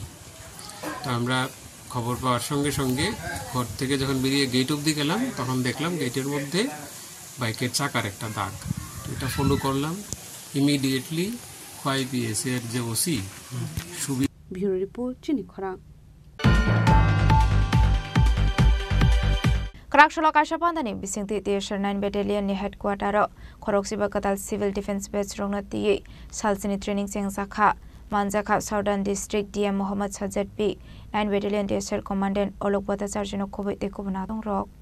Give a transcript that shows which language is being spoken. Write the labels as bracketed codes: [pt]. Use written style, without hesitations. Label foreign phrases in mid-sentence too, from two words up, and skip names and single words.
[bn] তো আমরা খবর পাওয়ার সঙ্গে সঙ্গে ঘর থেকে যখন বেরিয়ে গেট অবধি গেলাম তখন দেখলাম গেটের মধ্যে বাইকের চাকার একটা দাগ। তো এটা ফলো করলাম। ইমিডিয়েটলি খোয়াই পিএসএ এর যে ওসি [en] bureau report [bn] চিনি খরা [trp] Kraksholo Kashapandani bisingti Tier 9 Battalion ni headquarter Khoroksiba Katal Civil Defense Base rongna tiye salsini training seng sakha Manjaka Southern District DM Mohammad Sajjad P 9 Battalion Tier Commandant Olok Bhattacharya no khoboi te kubna dong rok